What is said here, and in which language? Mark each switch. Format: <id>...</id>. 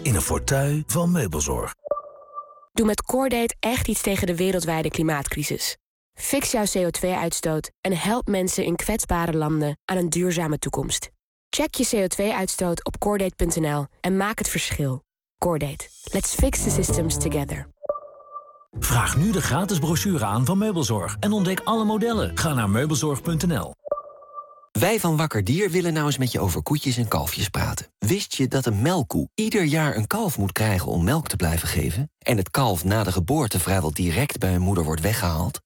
<nl>in een fortuin van Meubelzorg. Doe met CoreDate echt iets tegen de wereldwijde klimaatcrisis. Fix jouw CO2-uitstoot en help mensen in kwetsbare landen aan een duurzame toekomst. Check je CO2-uitstoot op CoreDate.nl en maak het verschil. CoreDate.</nl> <en>Let's fix the systems together.</en> <nl>Vraag nu de gratis brochure aan van Meubelzorg en ontdek alle modellen. Ga naar meubelzorg.nl. Wij van Wakker Dier willen nou eens met je over koetjes en kalfjes praten. Wist je dat een melkkoe ieder jaar een kalf moet krijgen om melk te blijven geven? En het kalf na de geboorte vrijwel direct bij hun moeder wordt weggehaald?</nl>